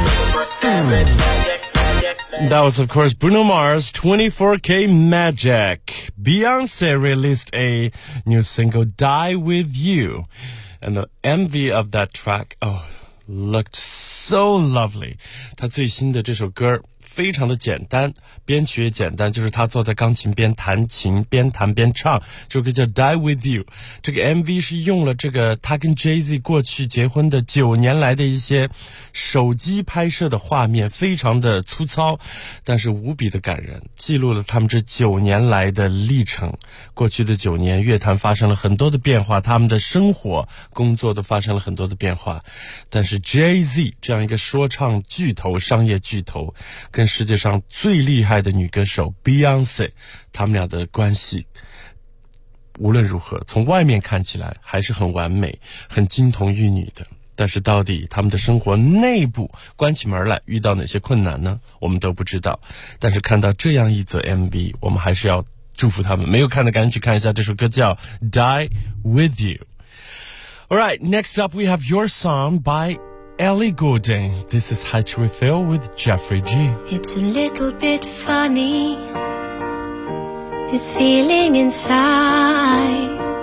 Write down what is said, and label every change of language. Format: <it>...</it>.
<en>That was, of course, Bruno Mars, 24K Magic. Beyonce released a new single, Die With You. And the MV of that track, oh, looked so lovely.</en> <zh>他最新的这首歌非常的简单，编曲也简单，就是他坐在钢琴边弹琴，边弹边唱。这首歌叫 Die With You。这个 MV 是用了这个他跟 Jay-Z 过去结婚的九年来的一些手机拍摄的画面，非常的粗糙，但是无比的感人，记录了他们这九年来的历程。过去的九年，乐坛发生了很多的变化，他们的生活、工作都发生了很多的变化。但是 Jay-Z 这样一个说唱巨头、商业巨头，跟世界上最厉害的女歌手 Beyonce， 他们俩的关系无论如何从外面看起来还是很完美、很金童玉女的，但是到底他们的生活内部关起门来遇到哪些困难呢？我们都不知道。但是看到这样一则 MV， 我们还是要祝福他们。没有看的赶紧去看一下，这首歌叫 Die With You。</zh> <en>Alright, next up we have your song byEllie Goulding. This is High to Refill with Jeffrey G. It's a little bit funny, this feeling inside.</en>